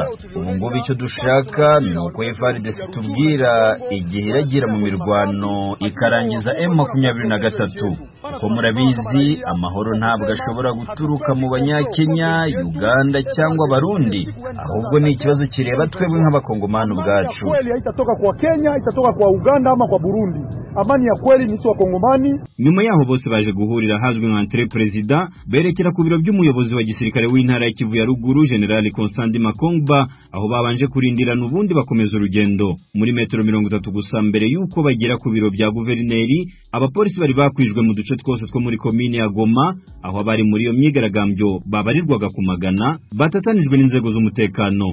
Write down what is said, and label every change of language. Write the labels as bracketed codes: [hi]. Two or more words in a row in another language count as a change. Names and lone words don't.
[rw] Ubu ngubu icyo dushaka ni uko FARDC tubwira igihe iragira mu mirwano ikarangiza M23. Kuko murabizi amahoro ntabwo ashobora guturuka mu Banyakenya, Uganda cyangwa Barundi, ahubwo ni ikibazo kireba twebwe nk'abakongomani ubwacu. [sw] Kweli haitatoka kwa Kenya, haitatoka kwa Uganda ama kwa Burundi. Amani ya kweli ni swa Kongomani. [rw] Nyuma yaho bose baje guhurira hazwi nka [fr] entre president, [rw] berekera ku biro by'umuyobozi wa gisirikare w'intara ya Kivu ya Ruguru General Constant Makongba, aho babanje kurindirana ubundi bakomeza urugendo. Muri metero 30 gusa mbere yuko bagera ku biro bya guverineri, abapolisi bari bakwijwe mu duce twose two muri komine ya Goma, aho bari muri iyo myigaragambyo babarirwaga ku magana, batatanijwe n'inzego z'umutekano.